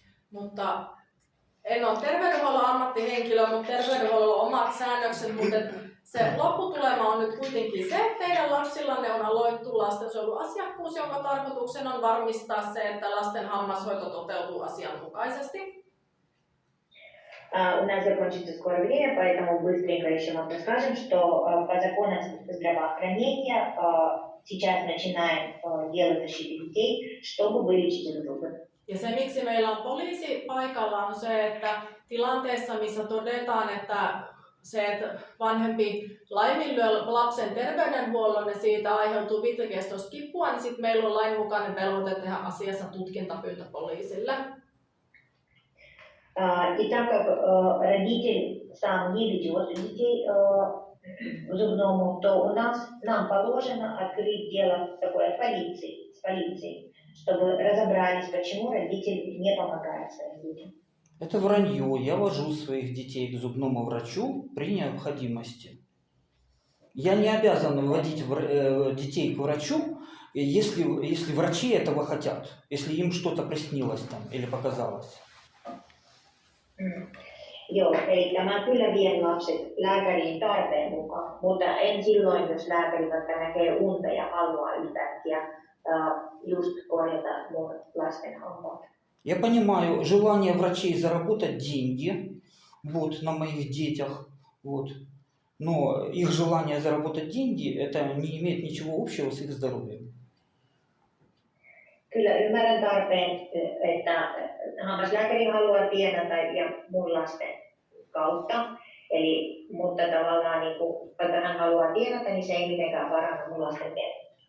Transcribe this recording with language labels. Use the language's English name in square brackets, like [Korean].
[Finnish] Mutta en ole terveydenhuollon ammattihenkilö, mutta terveydenhuollolla on omat säännökset, mutta se lopputulema on nyt kuitenkin se, että teidän lapsillanne on aloittu lastensuojeluasiakkuus, jonka tarkoituksena on varmistaa se, että lasten hammashoito toteutuu asianmukaisesti. [Russian] У нас закончится скоро время, поэтому быстренько еще вам расскажем, что по законам здравоохранения сейчас начинаем делать защиту детей, чтобы вылечить их зубы. [Finnish] Ja se, miksi meillä on poliisi paikalla, on se, että tilanteessa, missä todetaan, että se, että vanhempi laiminlyö lapsen terveydenhuollon ja siitä aiheutuu pitkäkestoista kipua, niin sitten meillä on lainmukainen velvoite tehdä asiassa tutkintapyyntö poliisille. [Russian] И так как родитель сам не ведет детей к зубному, то нам положено открыть дело такое с полицией, чтобы разобрались, почему родитель не помогает своим детям. Это вранье. Я вожу своих детей к зубному врачу при необходимости. Я не обязан вводить детей к врачу, если врачи этого хотят, если им что-то приснилось там или показалось. [Finnish] Joo, eli mä kyllä vien lapset lääkäriin tarpeen mukaan, mutta en silloin, jos lääkäri vaikka näkee unta ja haluaa yhtäkkiä just korjata mun lasten hampaat. [Russian] Я понимаю желание врачей заработать деньги вот, на моих детях, вот. Но их желание заработать деньги это не имеет ничего общего с их здоровьем. [Finnish] Kyllä ymmärrän tarpeen, että hammaslääkäri haluaa tienata ja mun lasten kautta. Eli, mutta tavallaan, niin kun, vaikka hän haluaa tienata, niin se ei mitenkään paranna mun lasten terveyttä.